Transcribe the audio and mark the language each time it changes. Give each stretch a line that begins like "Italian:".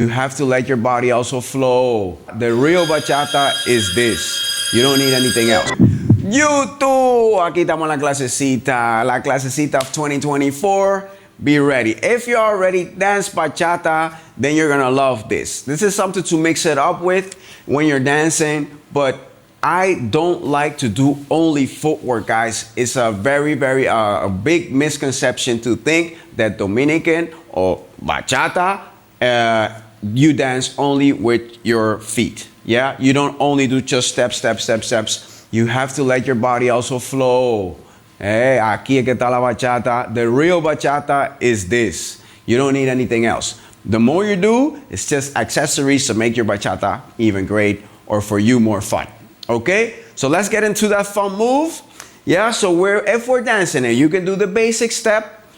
English: You have to let your body also flow. The real bachata is this. You don't need anything else.
Spanish: YouTube, aquí estamos en la clasecita
English: of 2024. Be ready. If you already dance bachata, then you're gonna love this. This is something to mix it up with when you're dancing, but I don't like to do only footwork, guys. It's a very a big misconception to think that Dominican or bachata, you dance only with your feet. Yeah, you don't only do just steps. You have to let your body also flow.
Spanish: Hey, aquí es que está la bachata.
English: The real bachata is this. You don't need anything else. The more you do, it's just accessories to make your bachata even great or for you more fun. Okay, so let's get into that fun move. Yeah, so if we're dancing it, you can do the basic step.